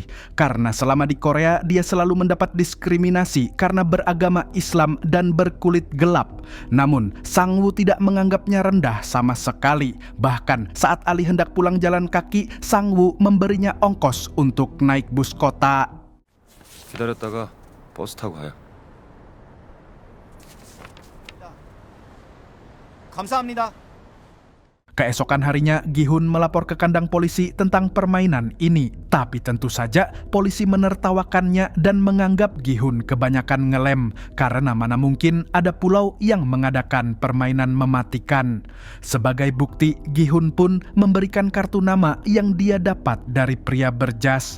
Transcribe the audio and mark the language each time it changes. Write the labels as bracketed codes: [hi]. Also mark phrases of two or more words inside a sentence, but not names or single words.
[id] Karena selama di Korea, dia selalu mendapat diskriminasi karena beragama Islam dan berkulit gelap. Namun, Sang-woo tidak menganggapnya rendah sama sekali. Bahkan saat Ali hendak pulang jalan kaki, Sang-woo memberinya ongkos untuk naik bus kota. [ko] 기다렸다가 버스 타고 가요. 감사합니다. [id] Keesokan harinya, Gi-hun melapor ke kandang polisi tentang permainan ini. Tapi tentu saja, polisi menertawakannya dan menganggap Gi-hun kebanyakan ngelem, karena mana mungkin ada pulau yang mengadakan permainan mematikan. Sebagai bukti, Gi-hun pun memberikan kartu nama yang dia dapat dari pria berjas.